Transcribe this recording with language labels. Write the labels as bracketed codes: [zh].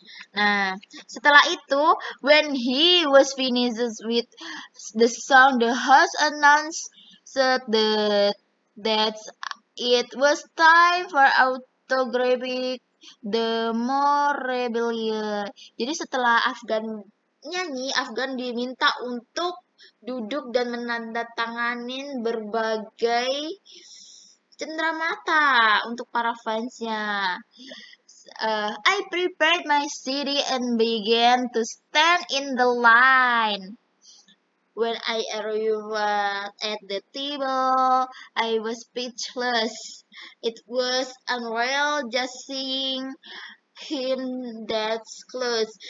[id] Nah, setelah itu, [en] when he was finished with the song, the host announced that it was time for autographic the memorabilia. [id] Jadi setelah Afgan nyanyi, Afgan diminta untuk duduk dan menandatanganin berbagai cenderamata untuk para fansnya. [en] I prepared my CD and began to stand in the line. When I arrived at the table, I was speechless. It was unreal just seeing him that close.